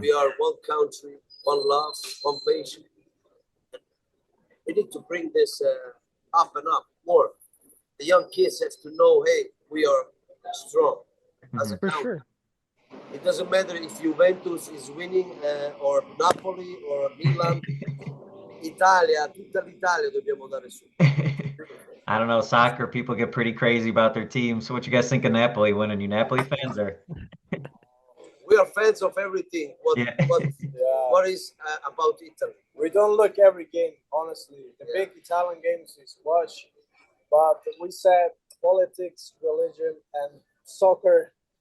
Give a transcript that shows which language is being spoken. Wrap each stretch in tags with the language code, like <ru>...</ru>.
<en>We are one country, one love, one passion. We need to bring this up and up more. The young kids have to know, hey, we are strong as a country. For sure. It doesn't matter if Juventus is winning or Napoli or Milan.</en> <it>Italia, tutta l'Italia dobbiamo dare su.</it> <en>I don't know, soccer, people get pretty crazy about their team. So what you guys think of Napoli winning? You Napoli fans or? We are fans of everything. What is about Italy? We don't look every game, honestly. The big Italian games is watch, but we said politics, religion, and soccer.</en>